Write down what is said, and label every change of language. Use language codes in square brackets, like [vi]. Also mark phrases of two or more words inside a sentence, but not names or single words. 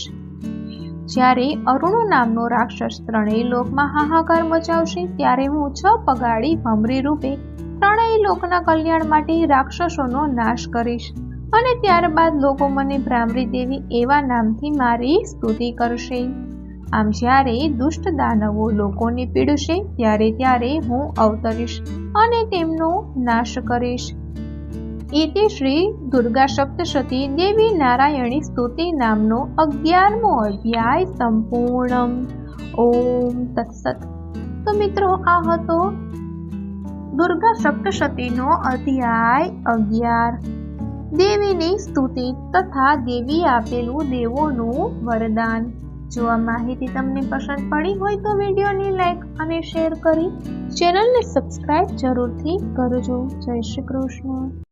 [gu] જ્યારે અરુણો નામનો રાક્ષસ ત્રણેય લોકમાં હાહાકાર મચાવશે ત્યારે હું 6 પગાડી ભમરી રૂપે ત્રણેય લોકના કલ્યાણ માટે રાક્ષસોનો નાશ કરીશ અને ત્યારબાદ લોકો મને ભ્રામરી દેવી એવા નામથી મારી સ્તુતિ કરશે. આમ જ્યારે દુષ્ટ દાનવો લોકોને પીડશે ત્યારે હું અવતરીશ અને તેમનો નાશ કરીશ. ઇતિ શ્રી દુર્ગા સપ્તશતી દેવી નારાયણી સ્તુતિ નામનો 11મો અધ્યાય સંપૂર્ણ. [sa] ओम तत्सत. [gu] તો મિત્રો આ હતો દુર્ગા સપ્તશતીનો અધ્યાય 11. દેવીની સ્તુતિ તથા દેવી આપેલું દેવોનું વરદાન. જો આ માહિતી તમને પસંદ પડી હોય તો વિડીયોને લાઈક અને શેર કરી ચેનલને સબસ્ક્રાઇબ જરૂરથી કરજો. જય શ્રી કૃષ્ણ.